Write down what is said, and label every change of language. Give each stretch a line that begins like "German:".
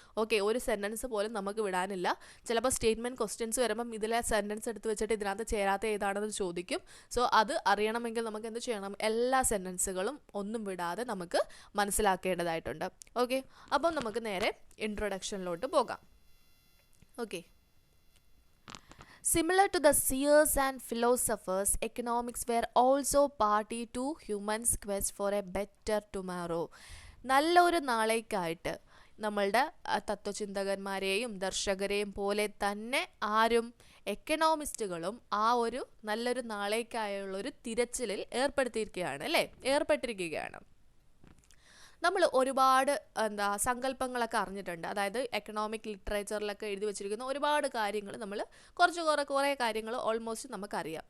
Malayalam: Okay, ഒരു sentence പോലും നമുക്ക് വിടാനില്ല. ചിലപ്പോൾ സ്റ്റേറ്റ്മെൻറ്റ് ക്വസ്റ്റ്യൻസ് വരുമ്പം ഇതിലെ സെൻറ്റൻസ് എടുത്ത് വെച്ചിട്ട് ഇതിനകത്ത് ചേരാത്ത ഏതാണെന്ന് ചോദിക്കും. സോ അത് അറിയണമെങ്കിൽ നമുക്ക് എന്ത് ചെയ്യണം? എല്ലാ സെൻറ്റൻസുകളും ഒന്നും വിടാതെ നമുക്ക് മനസ്സിലാക്കേണ്ടതായിട്ടുണ്ട്. ഓക്കെ, അപ്പം നമുക്ക് നേരെ ഇൻട്രൊഡക്ഷനിലോട്ട് പോകാം.
English: Okay, similar to the seers and philosophers, economics were also party to humans' quest for a better tomorrow.
Malayalam: നല്ലൊരു നാളേക്കായിട്ട് നമ്മളുടെ തത്വചിന്തകന്മാരെയും ദർശകരെയും പോലെ തന്നെ എക്കണോമിസ്റ്റുകളും ആ ഒരു നല്ലൊരു നാളേക്കായുള്ളൊരു തിരച്ചിലിൽ ഏർപ്പെട്ടിരിക്കുകയാണ്. നമ്മൾ ഒരുപാട് സങ്കല്പങ്ങളൊക്കെ അറിഞ്ഞിട്ടുണ്ട്. അതായത് എക്കണോമിക് ലിറ്ററേച്ചറിലൊക്കെ എഴുതി വെച്ചിരിക്കുന്ന ഒരുപാട് കാര്യങ്ങൾ നമ്മൾ കുറേ കാര്യങ്ങൾ ഓൾമോസ്റ്റ് നമുക്കറിയാം.